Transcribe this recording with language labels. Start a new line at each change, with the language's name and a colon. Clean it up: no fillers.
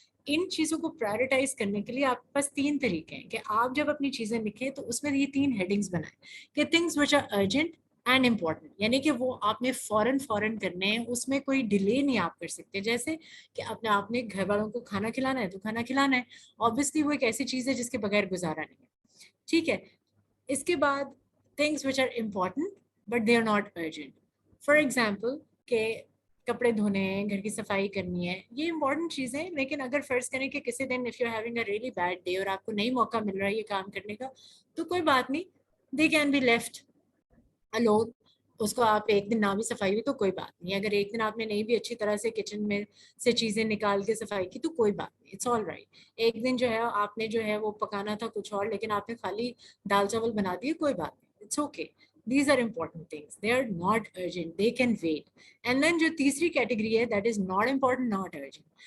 Urdu: ان چیزوں کو پرائرٹائز کرنے کے لیے آپ کے پاس 3 طریقے ہیں کہ آپ جب اپنی چیزیں لکھیں تو اس میں یہ 3 ہیڈنگز بنائیں کہ
English: things which are urgent and important,
Urdu: یعنی کہ وہ آپ نے فوراً کرنے ہیں, اس میں کوئی ڈیلے نہیں آپ کر سکتے. جیسے کہ آپ نے گھر والوں کو کھانا کھلانا ہے تو کھانا کھلانا ہے, obviously وہ ایک ایسی چیز ہے جس کے بغیر گزارا نہیں ہے, ٹھیک ہے. اس کے بعد
English: things which are important but they are not urgent. For example
Urdu: کہ کپڑے دھونے ہیں, گھر کی صفائی کرنی ہے, یہ امپورٹنٹ چیزیں ہیں. لیکن اگر فرض کریں کہ کسی دن
English: if you're having a really bad day
Urdu: اور آپ کو نہیں موقع مل رہا ہے یہ کام کرنے کا, تو کوئی بات نہیں,
English: they can be left alone.
Urdu: اس کو آپ ایک دن نہ بھی صفائی ہوئی تو کوئی بات نہیں, اگر ایک دن آپ نے نہیں بھی اچھی طرح سے کچن میں سے چیزیں نکال کے صفائی کی تو کوئی بات نہیں,
English: It's all right.
Urdu: ایک دن جو ہے آپ نے جو ہے وہ پکانا تھا کچھ اور لیکن آپ نے خالی دال چاول بنا دیے, کوئی بات نہیں,
English: It's okay. These are important things. They are not urgent. They can wait. And then
Urdu: جو تیسری کیٹیگری ہے
English: that is not important, not urgent.